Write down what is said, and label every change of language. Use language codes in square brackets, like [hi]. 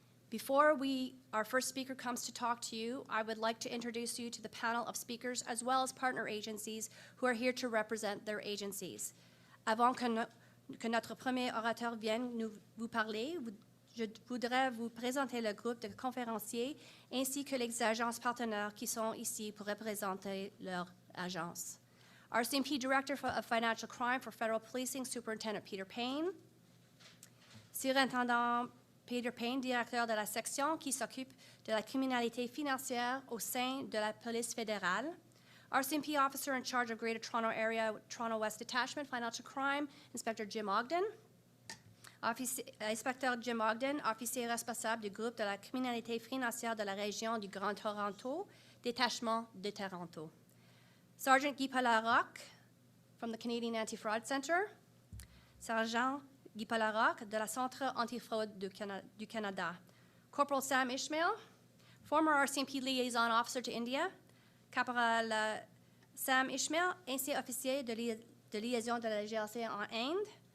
[en] Before our first speaker comes to talk to you, I would like to introduce you to the panel of speakers as well as partner agencies who are here to represent their agencies. [fr] Avant que notre premier orateur vienne vous parler, je voudrais vous présenter le groupe de conférenciers ainsi que les agences partenaires qui sont ici pour représenter leur agence. [en] RCMP Director of Financial Crime for Federal Policing, Superintendent Peter Payne. [fr] Surintendant Peter Payne, directeur de la section qui s'occupe de la criminalité financière au sein de la police fédérale. [en] RCMP Officer in charge of Greater Toronto Area, Toronto West Detachment, Financial Crime, Inspector Jim Ogden. [fr] Inspecteur Jim Ogden, officier responsable du groupe de la criminalité financière de la région du Grand Toronto, détachement de Toronto. [en] Sergeant Guy Palarocque from the Canadian Anti-Fraud Centre. [fr] Sergeant Guy Palarocque de la Centre Anti-Fraude du Canada. [en] Corporal Sam Ishmael, former RCMP Liaison Officer to India. [fr] Caporal Sam Ishmael, ancien officier de liaison de la GRC en Inde.